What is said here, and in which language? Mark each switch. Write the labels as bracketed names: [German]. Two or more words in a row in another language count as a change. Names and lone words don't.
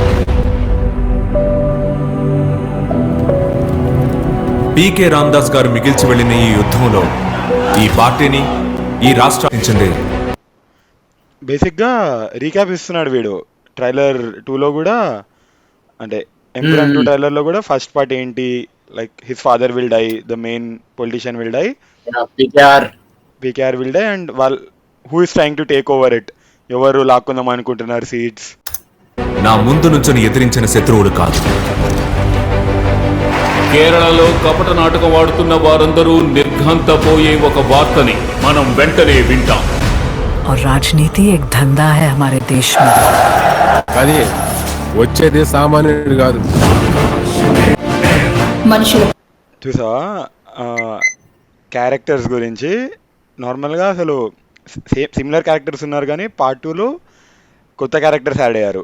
[Telugu] పీకే రామదాస్ గారు మిగిల్చి వెళ్ళిన ఈ యుద్ధంలో ఈ పార్టీని, ఈ రాష్ట్రాన్ని బేసిక్గా రీక్యాప్ ఇస్తున్నాడు వీడు. ట్రైలర్ 2లో కూడా, అంటే ఎంపురాన్ 2 ట్రైలర్లో కూడా [English] first part [Telugu] ఏంటి, [English] like his father will die, the main politician will die, PKR will die, and who is trying to take over it, [Telugu] ఎవరు లాక్కుందాం అనుకుంటున్నారు సీట్స్. నా ముందు నుంచొని ఎదిరించిన శత్రువుడు కాదు. కేరళలో కపట నాటకం వాడుతున్న వారందరూ నిర్ఘంతపోయే ఒక వార్తని మనం వెంటనే వింటాం. [Hindi] और राजनीति एक धंधा है हमारे देश में. [Telugu] అది వచ్చేది సామాన్యుడు కాదు. మనుషులు చూసావా క్యారెక్టర్స్ గురించి? నార్మల్గా అసలు [English] similar characters [Telugu] ఉన్నారు, కానీ పార్ట్ 2లో కొత్త [English] characters add [Telugu] అయ్యారు.